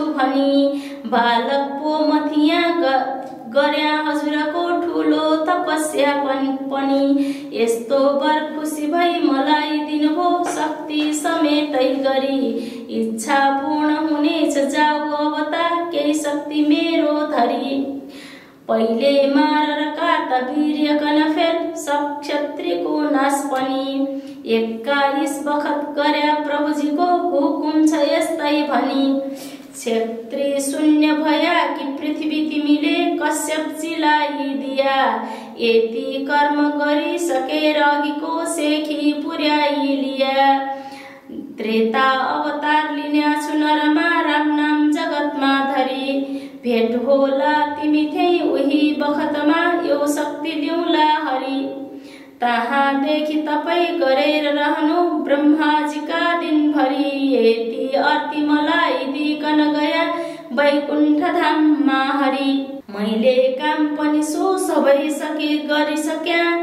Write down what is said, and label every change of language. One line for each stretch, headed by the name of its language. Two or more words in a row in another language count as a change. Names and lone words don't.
Nepali: भनी बालक पो मथिया गर्या हजुरको ठुलो तपस्या पनि यस्तो वर खुसी भई मलाई दिनुभो शक्ति समेतै गरी इच्छा पूर्ण हुनेछ जाऊ अवतार केही शक्ति मेरो धरी पहिले मार कार्तवीर्य गन फेल सब क्षत्रियको नाश पनि 21 बखत गर्या प्रभुजीको हुकुम छ यस्तै भनी क्षेत्री शून्य भया कि पृथ्वी तिमीले कश्यपजीलाई दिया यति कर्म गरी सकेर अघिको सेखी पुर्याई लिया त्रेता अवतार लिन्याछु नरमा राम नाम जगतमा धरी भेट होला तिमी थिए उही बखतमा यो शक्ति ल्याउला हरि तहाँ देखि तपाई गरेर रहनु ब्रह्माजीका दिनभरि यति अर्ति मलाई दिकन गया वैकुण्ठ धाममा हरि मैले काम पनि सो सबै सके गरिसक्या